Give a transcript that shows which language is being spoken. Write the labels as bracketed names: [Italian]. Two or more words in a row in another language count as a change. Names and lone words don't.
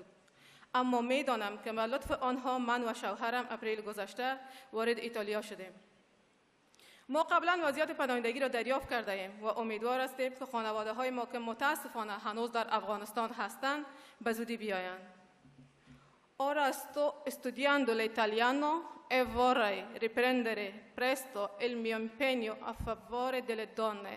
[Persian] اما میدانم که به لطف آنها من و شوهرم اپریل گذشته وارد ایتالیا شدیم. ما قبلا وضعیت پناهندگی را دریافت کرده ایم و امیدوار هستیم که خانواده های ما که متاسفانه هنوز در افغانستان هستند به زودی بیایند. [Italian] Ora sto studiando l'italiano e vorrei riprendere presto il mio impegno a favore delle donne.